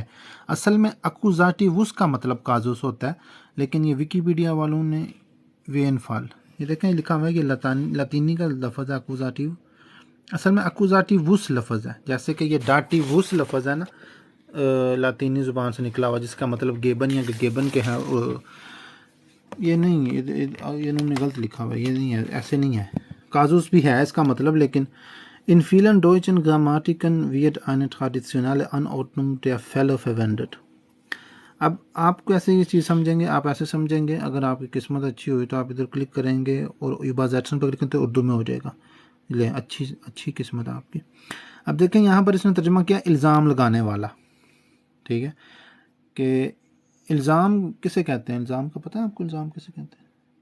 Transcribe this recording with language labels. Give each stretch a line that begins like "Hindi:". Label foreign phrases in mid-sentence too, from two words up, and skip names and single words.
Urdu: اصل میں اکوزاٹیوس کا مطلب کازوس ہوتا ہے، لیکن یہ ویکیپیڈیا والوں نے وین فال، یہ دیکھیں لکھا ہوا ہے کہ لاطینی کا لفظ ہے اکوزاٹیو، اصل میں اکوزاٹیوس لفظ ہے. جیسے کہ یہ ڈاٹیوس لفظ ہے نا، لاطینی زبان سے نکلا ہوا، جس کا مطلب گیبن یا گیبن کے ہیں. یہ نہیں، یہ انہوں نے غلط لکھا ہوا ہے، یہ نہیں ہے، ایسے نہیں ہے. کازوس بھی ہے اس کا مطلب، لیکن
German: इन vielen deutschen Grammatiken wird eine traditionelle Anordnung der Fälle verwendet।
Urdu: اب آپ کیسے یہ چیز سمجھیں گے، آپ ایسے سمجھیں گے، اگر آپ کی قسمت اچھی ہوئی تو آپ ادھر کلک کریں گے اور یوبرزیٹسن پر کلک تو اردو میں ہو جائے گا. لے اچھی اچھی قسمت ہے آپ کی۔ اب دیکھیں یہاں پر اس نے ترجمہ کیا الزام لگانے والا، ٹھیک ہے، کہ الزام کسے کہتے ہیں، الزام کا پتا ہے آپ کو، الزام کسے کہتے ہیں?